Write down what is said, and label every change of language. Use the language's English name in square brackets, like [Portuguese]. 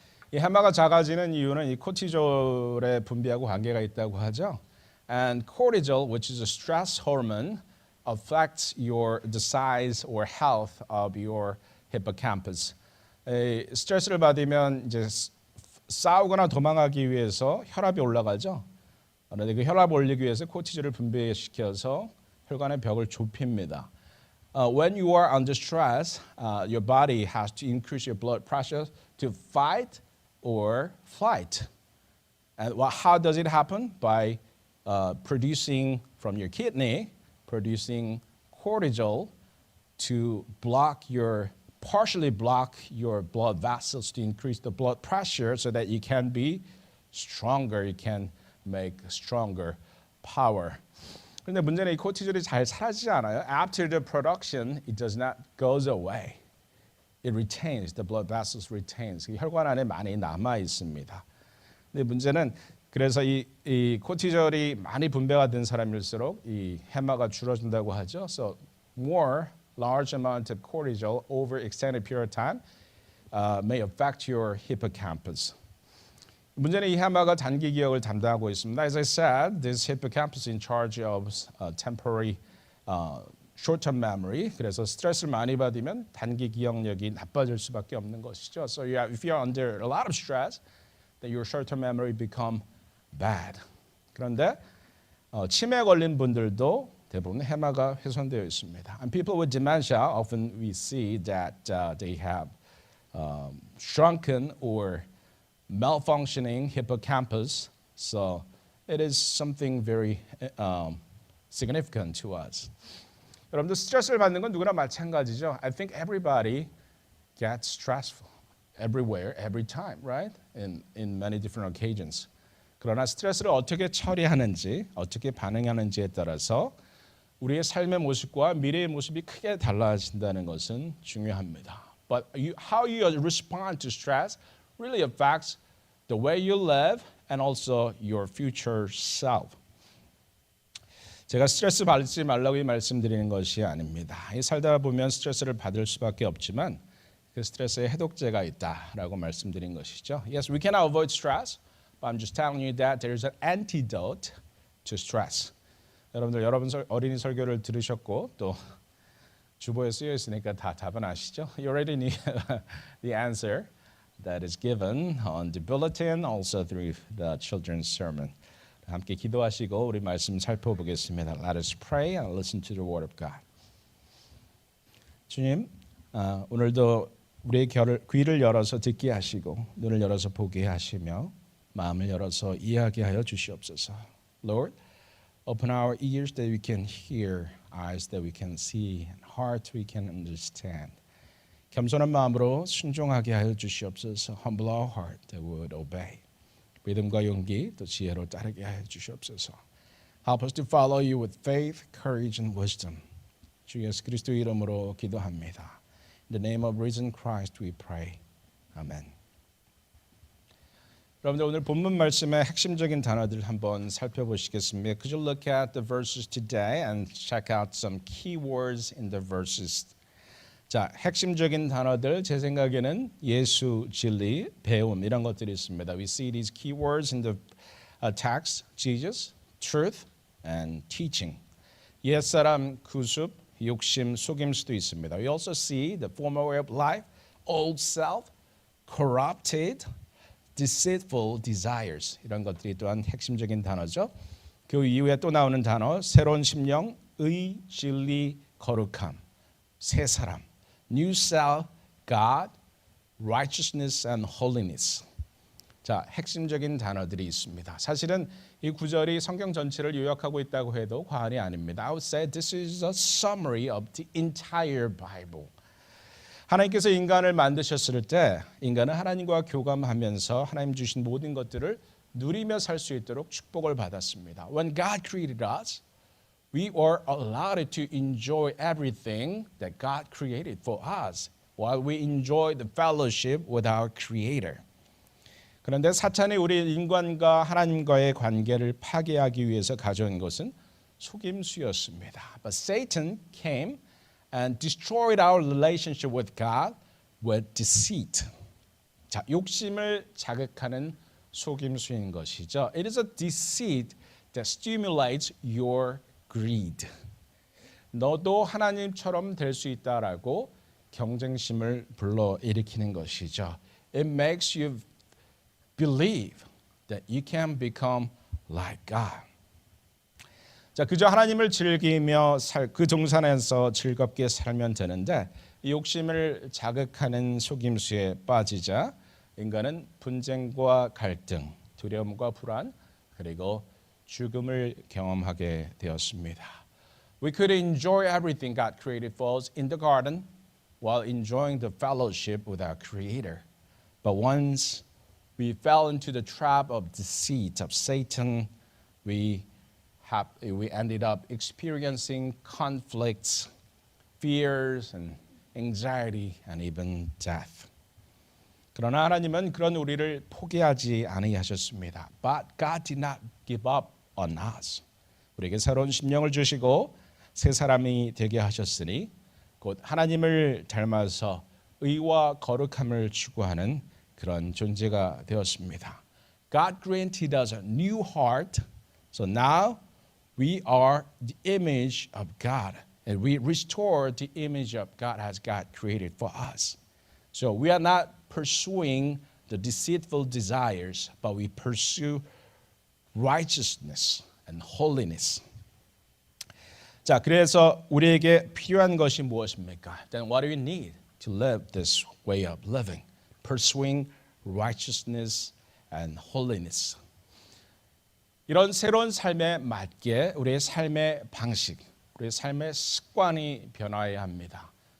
[Korean] 이 해마가 작아지는 이유는 이 코티졸의 분비하고 관계가 있다고 하죠. [English] And cortisol, which is a stress hormone, affects the size or health of your hippocampus. [Korean] 스트레스를 받으면 이제 싸우거나 도망하기 위해서 혈압이 올라가죠. 그런데 그 혈압 올리기 위해서 코티졸을 분비시켜서 혈관의 벽을 좁힙니다. [English] When you are under stress, your body has to increase your blood pressure to fight or flight. And how does it happen? By producing from your kidney, producing cortisol to partially block your blood vessels to increase the blood pressure so that you can be stronger, you can make stronger power. [Korean] 그런데 문제는 이 코티졸이 잘 사라지지 않아요. [English] After the production, it does not goes away. It retains, the blood vessels retains. [Korean] 혈관 안에 많이 남아 있습니다. 근데 문제는 그래서 이 코티졸이 많이 분배가 된 사람일수록 이 해마가 줄어든다고 하죠. [English] So more large amount of cortisol over extended period of time may affect your hippocampus. [Korean] 문제는 이 해마가 단기 기억을 담당하고 있습니다. [English] As I said, this hippocampus is in charge of temporary short-term memory. [Korean] 그래서 스트레스를 많이 받으면 단기 기억력이 나빠질 수밖에 없는 것이죠. [English] So if you are under a lot of stress, then your short-term memory become bad. [Korean] 그런데 치매에 걸린 분들도 대부분 해마가 훼손되어 있습니다. [English] And people with dementia, often we see that they have shrunken or malfunctioning hippocampus. So it is something very significant to us. [Korean] 여러분들 스트레스를 받는 건 누구나 마찬가지죠. [English] I think everybody gets stressful everywhere, every time, right? In many different occasions. [Korean] 그러나 스트레스를 어떻게 처리하는지, 어떻게 반응하는지에 따라서 우리의 삶의 모습과 미래의 모습이 크게 달라진다는 것은 중요합니다. [English] But how you respond to stress really affects the way you live and also your future self. [Korean] 제가 스트레스 받지 말라고 말씀드리는 것이 아닙니다. 살다 보면 스트레스를 받을 수밖에 없지만 그 스트레스에 해독제가 있다라고 말씀드린 것이죠. [English] Yes, we cannot avoid stress, but I'm just telling you that there is an antidote to stress. [Korean] 여러분들 여러분 어린이 설교를 들으셨고 또 주보에 쓰여 있으니까 다 답은 아시죠? [English] You already knew the answer that is given on the bulletin, also through the children's sermon. [Korean] 함께 기도하시고 우리 말씀 살펴보겠습니다. [English] Let us pray and listen to the word of God. [Korean] 주님, 오늘도 우리의 귀를 열어서 듣게 하시고 눈을 열어서 보게 하시며 마음을 열어서 이해하게 하여 주시옵소서. [English] Lord, open our ears that we can hear, eyes that we can see, and heart we can understand. [Korean] 겸손한 마음으로 순종하게 하여 주시옵소서. [English] Humble our heart that we would obey. [Korean] 믿음과 용기 또 지혜로 따르게 하여 주시옵소서. [English] Help us to follow you with faith, courage, and wisdom. [Korean] 주 예수 그리스도 이름으로 기도합니다. [English] In the name of risen Christ we pray. Amen. [Korean] 여러분들 오늘 본문 말씀의 핵심적인 단어들 한번 살펴보시겠습니다. [English] Could you look at the verses today and check out some keywords in the verses? [Korean] 자, 핵심적인 단어들 제 생각에는 예수, 진리, 배움 이런 것들이 있습니다. [English] We see these keywords in the text: Jesus, truth, and teaching. [Korean] 옛사람, 구습, 욕심, 속임수도 있습니다. [English] We also see the former way of life, old self, corrupted, deceitful desires. [Korean] 이런 것들이 또한 핵심적인 단어죠. 그 이후에 또 나오는 단어, 새로운 심령, 의, 진리, 거룩함, 새 사람, [English] new self, God, righteousness and holiness. [Korean] 자, 핵심적인 단어들이 있습니다. 사실은 이 구절이 성경 전체를 요약하고 있다고 해도 과언이 아닙니다. [English] I would say this is a summary of the entire Bible. [Korean] 하나님께서 인간을 만드셨을 때 인간은 하나님과 교감하면서 하나님 주신 모든 것들을 누리며 살 수 있도록 축복을 받았습니다. [English] When God created us, we were allowed to enjoy everything that God created for us while we enjoy the fellowship with our Creator. [Korean] 그런데 사탄이 우리 인간과 하나님과의 관계를 파괴하기 위해서 가져온 것은 속임수였습니다. [English] But Satan came and destroyed our relationship with God with deceit. [Korean] 자, 욕심을 자극하는 속임수인 것이죠. [English] It is a deceit that stimulates your greed. [Korean] 너도 하나님처럼 될 수 있다라고 경쟁심을 불러일으키는 것이죠. [English] It makes you believe that you can become like God. [Korean] 자, 그저 하나님을 즐기며 그 동산에서 즐겁게 살면 되는데 이 욕심을 자극하는 속임수에 빠지자 인간은 분쟁과 갈등, 두려움과 불안, 그리고 죽음을 경험하게 되었습니다. [English] We could enjoy everything God created for us in the garden while enjoying the fellowship with our Creator. But once we fell into the trap of deceit of Satan, we ended up experiencing conflicts, fears, and anxiety, and even death. [Korean] 그러나 하나님은 그런 우리를 포기하지 아니하셨습니다. [English] But God did not give up on us. [Korean] 우리에게 새로운 심령을 주시고 새 사람이 되게 하셨으니 곧 하나님을 닮아서 의와 거룩함을 추구하는 그런 존재가 되었습니다. [English] God granted us a new heart, so now we are the image of God, and we restore the image of God as God created for us. So we are not pursuing the deceitful desires, but we pursue righteousness and holiness. [Korean] 자, 그래서 우리에게 필요한 것이 무엇입니까? [English] Then what do we need to live this way of living? Pursuing righteousness and holiness. [Korean] 이런 새로운 삶에 맞게 우리의 삶의 방식, 우리의 삶의 습관이 변화해야 합니다.